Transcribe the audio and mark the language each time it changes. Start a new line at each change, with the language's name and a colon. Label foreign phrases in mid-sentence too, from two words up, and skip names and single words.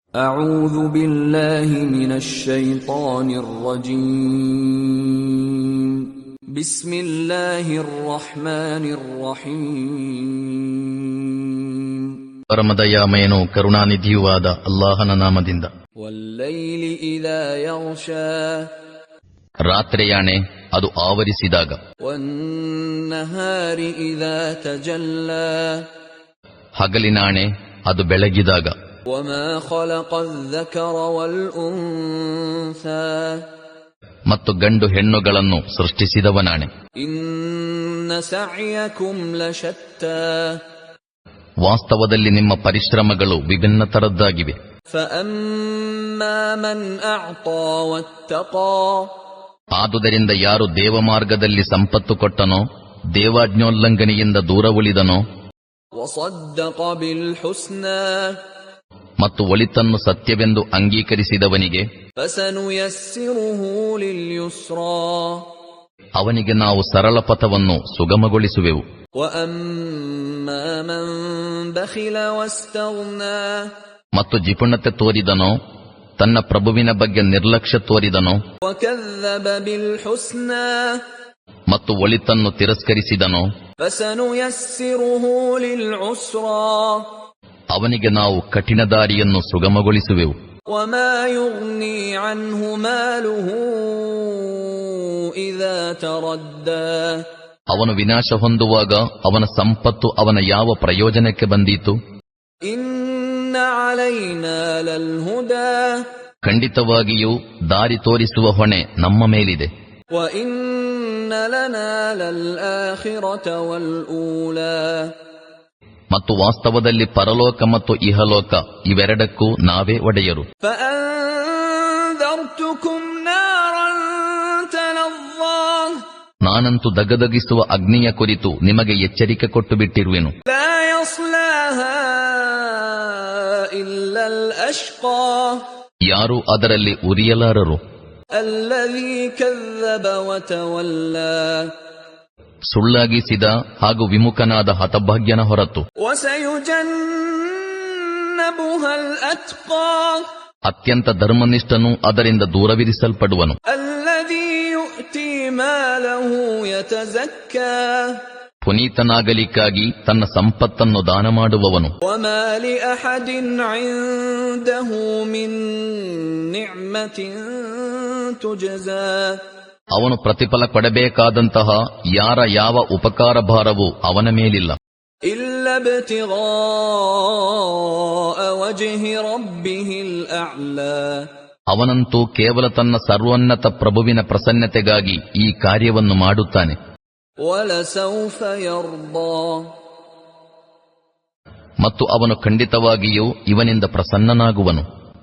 Arabic: أعوذ بالله من الشيطان الرجيم بسم الله الرحمن الرحيم
Kannada: ಪರಮದಯಾಮಯನೂ ಕರುಣಾನಿಧಿಯೂ ಆದ ಅಲ್ಲಾಹನ ನಾಮದಿಂದ.
Arabic: والليل إذا يغشى
Kannada: ರಾತ್ರಿಯಾಣೆ ಅದು ಆವರಿಸಿದಾಗ.
Arabic: والنهار إذا تجلى
Kannada: ಹಗಲಿನಾಣೆ ಅದು ಬೆಳಗಿದಾಗ.
Arabic: وما خلق الذكر والأنثى
Kannada: ಮತ್ತು ಗಂಡು ಹೆಣ್ಣುಗಳನ್ನು ಸೃಷ್ಟಿಸಿದವನಾಣೆ.
Arabic: إن سعيكم لشتى
Kannada: ವಾಸ್ತವದಲ್ಲಿ ನಿಮ್ಮ ಪರಿಶ್ರಮಗಳು ವಿಭಿನ್ನ ತರದ್ದಾಗಿವೆ.
Arabic: فأما من أعطى واتقى
Kannada: ಆದುದರಿಂದ ಯಾರು ದೇವಮಾರ್ಗದಲ್ಲಿ ಸಂಪತ್ತು ಕೊಟ್ಟನೋ, ದೇವಾಜ್ಞೋಲ್ಲಂಘನೆಯಿಂದ ದೂರ ಉಳಿದನೋ,
Arabic: وصدق بالحسنى
Kannada: ಮತ್ತು ಒಳಿತನ್ನು ಸತ್ಯವೆಂದು ಅಂಗೀಕರಿಸಿದವನಿಗೆ
Arabic: فسنيسره لليسرى
Kannada: ಅವನಿಗೆ ನಾವು ಸರಳ ಪಥವನ್ನು ಸುಗಮಗೊಳಿಸುವೆವು.
Arabic: وأما من بخل واستغنى
Kannada: ಮತ್ತು ಜಿಪುಣತೆ ತೋರಿದನೋ, ತನ್ನ ಪ್ರಭುವಿನ ಬಗ್ಗೆ ನಿರ್ಲಕ್ಷ್ಯ ತೋರಿದನೋ,
Arabic: وكذب بالحسنى
Kannada: ಮತ್ತು ಒಳಿತನ್ನು ತಿರಸ್ಕರಿಸಿದನೋ,
Arabic: فسنيسره للعسرى
Kannada: ಅವನಿಗೆ ನಾವು ಕಠಿಣ ದಾರಿಯನ್ನು ಸುಗಮಗೊಳಿಸುವೆವು.
Arabic: وما يغني عنه ماله إذا تردى
Kannada: ಅವನು ವಿನಾಶ ಹೊಂದುವಾಗ ಅವನ ಸಂಪತ್ತು ಅವನ ಯಾವ ಪ್ರಯೋಜನಕ್ಕೆ ಬಂದೀತು?
Arabic: إن علينا للهدى
Kannada: ಖಂಡಿತವಾಗಿಯೂ ದಾರಿ ತೋರಿಸುವ ಹೊಣೆ ನಮ್ಮ ಮೇಲಿದೆ.
Arabic: وإن لنا للآخرة والأولى
Kannada: ಮತ್ತು ವಾಸ್ತವದಲ್ಲಿ ಪರಲೋಕ ಮತ್ತು ಇಹಲೋಕ ಇವೆರಡಕ್ಕೂ ನಾವೇ ಒಡೆಯರು.
Arabic: فأنذرتكم نارا تلظى
Kannada: ನಾನಂತೂ ದಗದಗಿಸುವ ಅಗ್ನಿಯ ಕುರಿತು ನಿಮಗೆ ಎಚ್ಚರಿಕೆ ಕೊಟ್ಟು ಬಿಟ್ಟಿರುವೆನು.
Arabic: لا يصلاها إلا الأشقى
Kannada: ಯಾರೂ ಅದರಲ್ಲಿ ಉರಿಯಲಾರರು.
Arabic: الذي كذب وتولى
Kannada: ಸುಳ್ಳಾಗಿಸಿದ ಹಾಗೂ ವಿಮುಖನಾದ ಹತಭಾಗ್ಯನ ಹೊರತು.
Arabic: وسيجنبها الأتقى
Kannada: ಅತ್ಯಂತ ಧರ್ಮನಿಷ್ಠನು ಅದರಿಂದ ದೂರವಿರಿಸಲ್ಪಡುವನು.
Arabic: الذي يؤتي ماله يتزكى
Kannada: ಪುನೀತನಾಗಲಿಕ್ಕಾಗಿ ತನ್ನ ಸಂಪತ್ತನ್ನು ದಾನ ಮಾಡುವವನು.
Arabic: وما لأحد عنده من نعمة تجزى
Kannada: ಅವನು ಪ್ರತಿಫಲ ಕೊಡಬೇಕಾದಂತಹ ಯಾರ ಯಾವ ಉಪಕಾರ ಭಾರವೂ ಅವನ ಮೇಲಿಲ್ಲ.
Arabic: إلا ابتغاء وجه ربه الأعلى
Kannada: ಅವನಂತೂ ಕೇವಲ ತನ್ನ ಸರ್ವೋನ್ನತ ಪ್ರಭುವಿನ ಪ್ರಸನ್ನತೆಗಾಗಿ ಈ ಕಾರ್ಯವನ್ನು ಮಾಡುತ್ತಾನೆ.
Arabic: ولسوف يرضى
Kannada: ಮತ್ತು ಅವನು ಖಂಡಿತವಾಗಿಯೂ ಇವನಿಂದ ಪ್ರಸನ್ನನಾಗುವನು.